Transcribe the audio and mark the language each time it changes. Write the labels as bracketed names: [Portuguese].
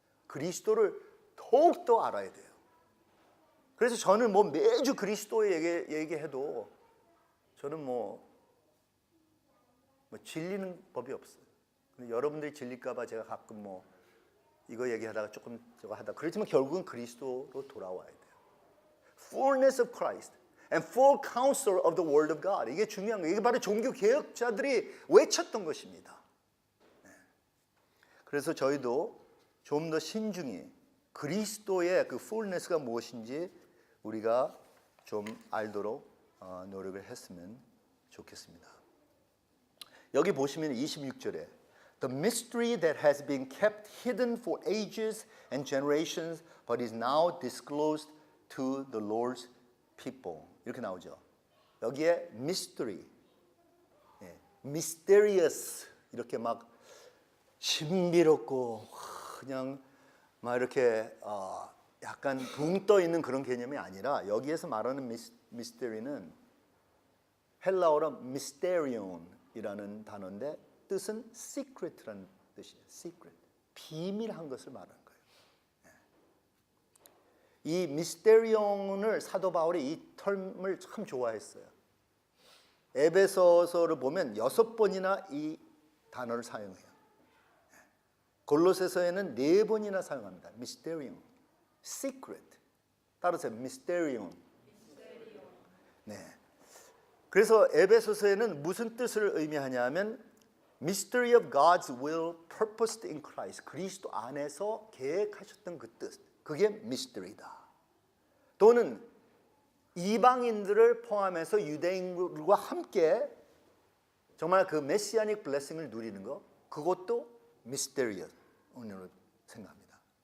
[Korean] 그리스도를 더욱더 알아야 돼요. 그래서 저는 뭐 매주 그리스도 얘기해도 저는 뭐 질리는 법이 없어요. 근데 여러분들이 질릴까 봐 제가 가끔 뭐 이거 얘기하다가 조금 저거 하다 그렇지만 결국은 그리스도로 돌아와야 돼요. [English] Fullness of Christ and full counsel of the Word of God. [Korean] 이게 중요한 거예요. 이게 바로 종교 개혁자들이 외쳤던 것입니다. 그래서 저희도 좀 더 신중히 그리스도의 그 fullness가 무엇인지 우리가 좀 알도록 노력을 했으면 좋겠습니다. 여기 보시면 26절에 [English] The mystery that has been kept hidden for ages and generations but is now disclosed to the Lord's people. [Korean] 이렇게 나오죠. 여기에 [English] mystery, [Korean] mysterious 이렇게 막 신비롭고 그냥 막 이렇게 약간 붕 떠 있는 그런 개념이 아니라 여기에서 말하는 미스테리는 헬라어로 미스테리온이라는 단어인데 뜻은 secret라는 뜻이에요. [English] secret. [Korean] 비밀한 것을 말하는 거예요. 이 미스테리온을 사도 바울이 이 텀을 참 좋아했어요. 에베소서를 보면 6번이나 이 단어를 사용해요. 골로새서에는 4번이나 사용합니다. 미스테리온, secret. 따라서 미스테리온. 네. 그래서 에베소서에는 무슨 뜻을 의미하냐면 [English] Mystery of God's will purposed in Christ. [Korean] 그리스도 안에서 계획하셨던 그 뜻. 그게 미스터리다. 또는 이방인들을 포함해서 유대인들과 함께 정말 그 메시아닉 블레싱을 누리는 것, 그것도 미스테리언으로 생각합니다.